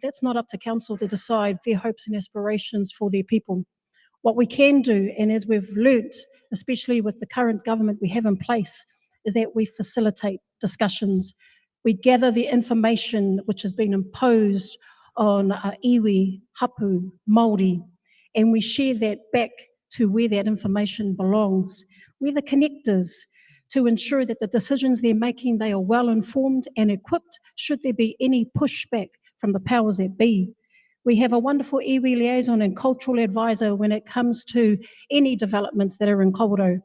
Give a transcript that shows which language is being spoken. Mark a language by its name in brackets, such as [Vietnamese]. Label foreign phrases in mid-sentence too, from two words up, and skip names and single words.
[English] That's not up to council to decide their hopes and aspirations for their people. What we can do, and as we've learnt, especially with the current government we have in place, is that we facilitate discussions. We gather the information which has been imposed on [Māori] iwi, hapu, Māori, [English] and we share that back to where that information belongs. We're the connectors to ensure that the decisions they're making, they are well informed and equipped should there be any pushback from the powers that be. We have a wonderful iwi liaison and cultural advisor when it comes to any developments that are in Kawerau.